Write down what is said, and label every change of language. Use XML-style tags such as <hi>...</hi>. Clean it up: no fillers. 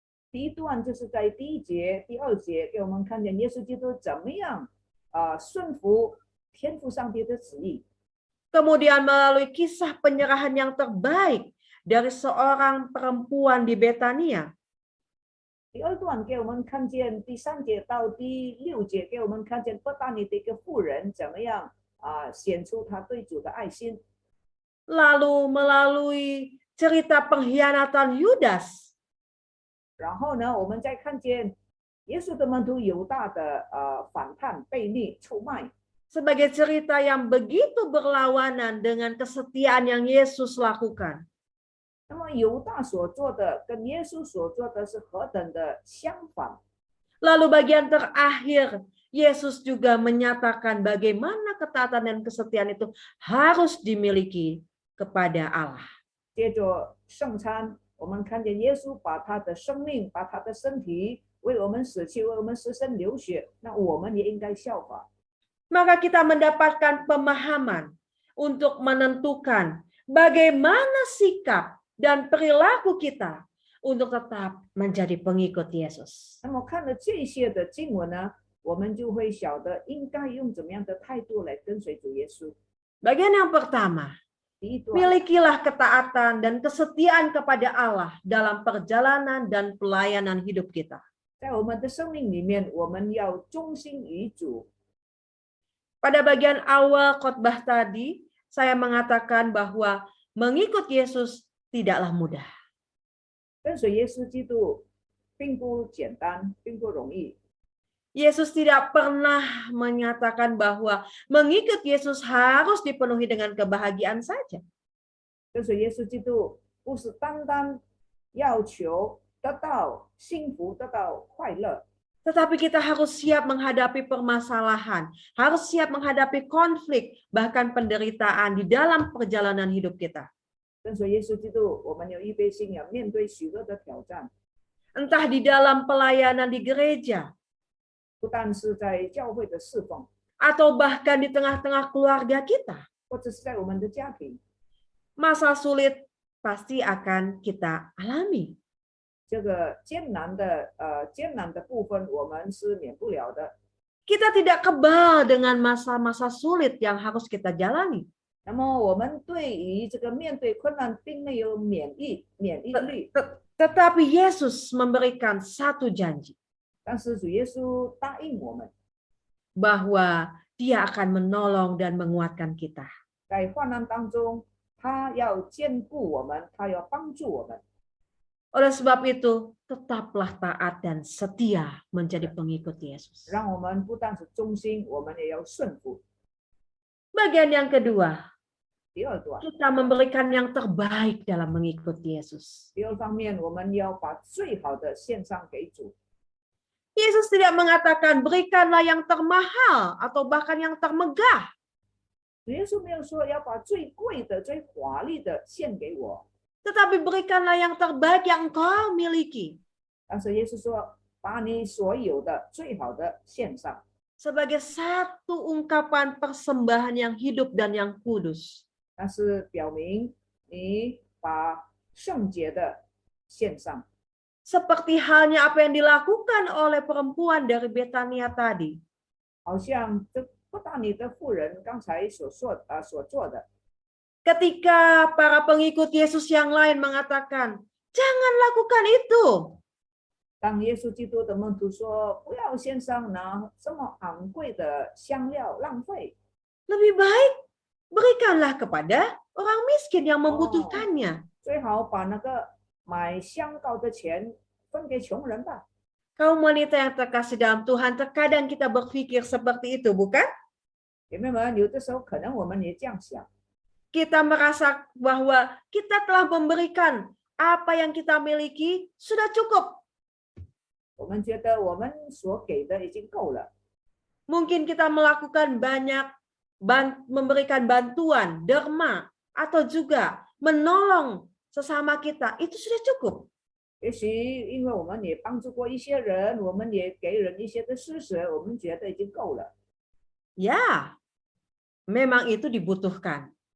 <zh>第一段就是在第1节、第2节，给我们看见耶稣基督怎么样顺服天父上帝的旨意。</zh> <id>Kemudian melalui kisah penyerahan yang terbaik dari seorang perempuan di Betania.</id> <zh>第2段给我们看见第3节到第6节，给我们看见伯大尼的一个妇人怎么样显出他对主的爱心。</zh> <id>Lalu melalui cerita pengkhianatan Yudas.</id> <zh>然后呢，我们再看见耶稣的门徒犹大的反叛、悖逆、出卖，</zh> <id>sebagai cerita yang begitu berlawanan dengan kesetiaan yang Yesus lakukan.</id> <zh>那么犹大所做的跟耶稣所做的是何等的相反。</zh> <id>Lalu bagian terakhir, Yesus juga menyatakan bagaimana ketaatan dan kesetiaan itu harus dimiliki kepada Allah.</id> <zh>接着圣餐，我们看见耶稣把他的生命、把他的身体为我们死去，为我们牺牲流血，那我们也应该效法。</zh> <id>Maka kita mendapatkan pemahaman untuk menentukan bagaimana sikap dan perilaku kita untuk tetap menjadi pengikut Yesus.</id> <zh>那么看了这些的经文呢，我们就会晓得应该用怎么样的态度来跟随主耶稣。</zh> <id>Bagian yang pertama,</id> <zh>第一段，</zh> <id>milikilah ketaatan dan kesetiaan kepada Allah dalam perjalanan dan pelayanan hidup kita.</id> <zh>在我们的生命里面，我们要忠心于主。</zh> <id>Pada bagian awal khotbah tadi, saya mengatakan bahwa mengikut Yesus tidaklah mudah.</id> <zh>跟随耶稣基督并不简单，并不容易。</zh> <id>Yesus tidak pernah menyatakan bahwa mengikut Yesus harus dipenuhi dengan kebahagiaan saja.</id> <zh>跟随耶稣基督不是单单要求得到幸福、得到快乐，</zh> <id>Tetapi kita harus siap menghadapi permasalahan, harus siap menghadapi konflik, bahkan penderitaan di dalam perjalanan hidup kita.</id> <zh>跟随耶稣基督，我们有预备心，要面对许多的挑战，</zh> <id>Entah di dalam pelayanan di gereja,</id> <zh>不但是在教会的侍奉，</zh> <id>atau bahkan di tengah-tengah keluarga kita.</id> <zh>或者是在我们的家庭，</zh> <id>Masa sulit pasti akan kita alami.</id> <zh>这个艰难的部分，我们是免不了的。</zh> <id>Kita tidak kebal dengan masa-masa sulit yang harus kita jalani.</id> <zh>那么我们对于这个面对困难，并没有免疫力，</zh> <id>Tetapi Yesus memberikan satu janji</id> <zh>但是主耶稣答应我们，</zh> <id>bahwa Dia akan menolong dan menguatkan kita.</id> <zh>在患难当中，他要兼顾我们，他要帮助我们。</zh> <id>Oleh sebab itu, tetaplah taat dan setia menjadi pengikut Yesus.</id> <zh>让我们不但是忠心，我们也要顺服。</zh> <id>Bagian yang kedua,</id> <zh>第二段，</zh> <id>kita memberikan yang terbaik dalam mengikuti Yesus.</id> <zh>第二方面，我们要把最好的献上给主。</zh> <id>Yesus tidak mengatakan berikanlah yang termahal atau bahkan yang termegah.</id> <zh>主耶稣没有说要把最贵的、最华丽的献给我，</zh> <id>Tetapi berikanlah yang terbaik yang engkau miliki.</id> <zh>但是耶稣说，把你所有的最好的献上，</zh> <id>Sebagai satu ungkapan persembahan yang hidup dan yang kudus.</id> <zh>那是表明你把圣洁的献上。</zh> <id>Seperti halnya apa yang dilakukan oleh perempuan dari Betania tadi.</id> <zh>好像这不但你的妇人刚才所做的，</zh> <id>Ketika para pengikut Yesus yang lain mengatakan, jangan lakukan itu.</id> <zh>当耶稣基督的门徒说不要献上拿这么昂贵的香料浪费，</zh> <id>Lebih baik berikanlah kepada orang miskin yang membutuhkannya.</id> <zh>最好把那个买香膏的钱分给穷人吧。</zh> <id>Kaum wanita yang terkasih dalam Tuhan, terkadang kita berpikir seperti itu, bukan?</id> <zh>姐妹们，有的时候可能我们也这样想，</zh> <id>Kita merasa bahwa kita telah memberikan apa yang kita miliki sudah cukup.</id> <zh>我们觉得我们所给的已经够了。</zh> <id>Mungkin kita melakukan banyak memberikan bantuan, derma, atau juga menolong sesama kita. Itu sudah cukup.</id> <zh>也许因为我们也帮助过一些人，我们也给人一些的施舍，我们觉得已经够了。</zh> <id>Ya, memang itu dibutuhkan.</id>